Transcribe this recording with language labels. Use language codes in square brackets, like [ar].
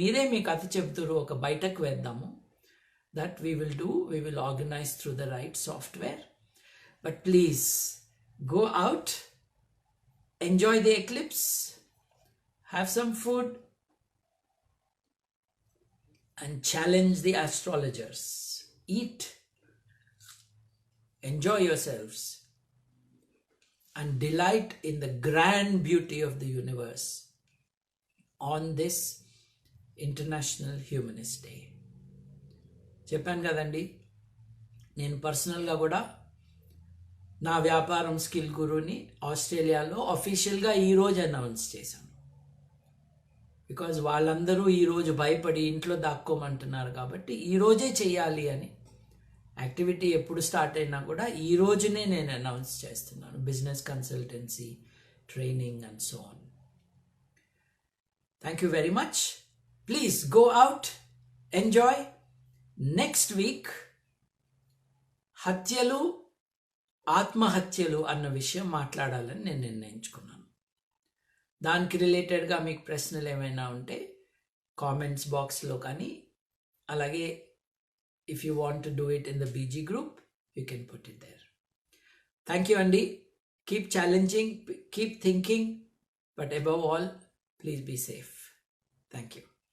[te] మీరే మీ కథ చెబుతారు, ఒక బయటకు వేద్దాము. [en] That we will do, we will organize through the right software. But please go out, enjoy the eclipse, have some food and challenge the astrologers. Eat, enjoy yourselves, and delight in the grand beauty of the universe. on this International Humanist Day. [te] చెప్పాను కదండి, నేను పర్సనల్గా కూడా నా వ్యాపారం skill గురుని ఆస్ట్రేలియాలో అఫీషియల్గా ఈరోజు అనౌన్స్ చేశాను. బికాజ్ వాళ్ళందరూ ఈరోజు భయపడి ఇంట్లో దాక్కోమంటున్నారు కాబట్టి ఈరోజే చేయాలి అని. యాక్టివిటీ ఎప్పుడు స్టార్ట్ అయినా కూడా ఈ రోజునే నేను అనౌన్స్ చేస్తున్నాను. [en] Business consultancy, training and so on. Thank you very much. Please go out, enjoy. [te] Next week హత్యలు, ఆత్మహత్యలు అన్న విషయం మాట్లాడాలని నేను నిర్ణయించుకున్నాను. దానికి రిలేటెడ్గా మీకు ప్రశ్నలు ఏమైనా ఉంటే కామెంట్స్ బాక్స్లో కానీ, అలాగే [en] if you want to do it in the BG group, you can put it there. Thank you, Andy. Keep challenging, keep thinking, but above all, please be safe. Thank you.